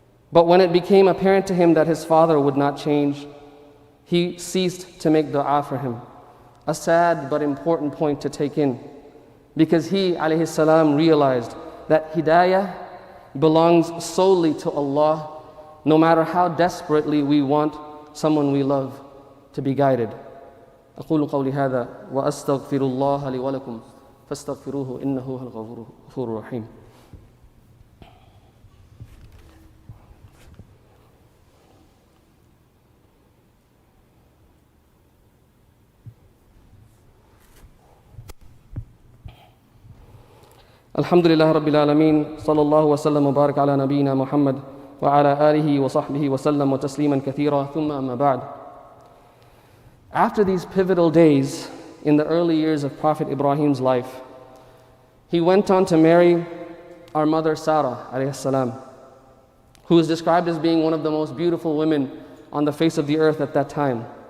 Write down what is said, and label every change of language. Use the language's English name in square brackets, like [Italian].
[English] But when it became apparent to him that his father would not change, he ceased to make dua for him. A sad but important point to take in, because he, alayhi salam, realized that hidayah belongs solely to Allah, no matter how desperately we want someone we love to be guided. [Arabic] أقول قولي هذا وأستغفر الله لي ولكم فاستغفروه إنه هو الغفور الرحيم. الحمد لله رب العالمين صلى الله وسلم وبارك على نبينا محمد وعلى آله وصحبه وسلم وتسليما كثيرا ثم أما بعد. [English] After these pivotal days in the early years of Prophet Ibrahim's life, he went on to marry our mother Sarah alayhi salam, who is described as being one of the most beautiful women on the face of the earth at that time.